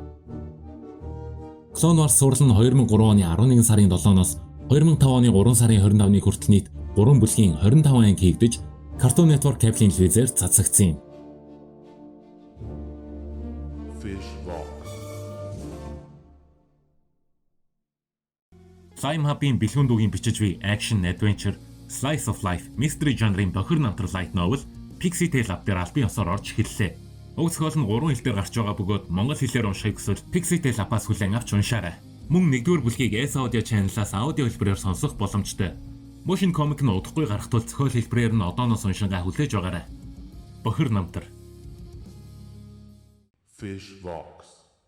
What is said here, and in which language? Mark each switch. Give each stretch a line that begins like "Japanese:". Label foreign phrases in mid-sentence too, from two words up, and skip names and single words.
Mongolian: Clone Wars цуврал нь 2003 оны 11 сарын 7-ноос 2005 оны 3 сарын 25-ны хүртэл нийт 3 бүлгийн 25 анги хийгдэж Cartoon Network кабелийн телевизээр цацагдсан юм. Time Hub-ийн бэлгүүн дүүгийн бичиж буй
English: action, adventure, slice of life, mystery
Mongolian: жанрын бохир намтар
English: light novel
Mongolian: Pixie Tale app дээр албан ёсоор орж эхэллээ. Уг зохиол нь 3 хэлээр гарч байгаа бөгөөд монгол хэлээр уншихыг хүсвэл Pixie Tale app-аас хүлээн авч уншаарай. Мөн 1-р бүлгийг S Audio channel-аас аудио хэлбэрээр сонсох боломжтой.
English: Motion comic
Mongolian: нь удахгүй гарах тул зохиол хэлбэрээр нь одооноос уншингаа хүлээж байгаарай. Бохир намтар. Fishvox.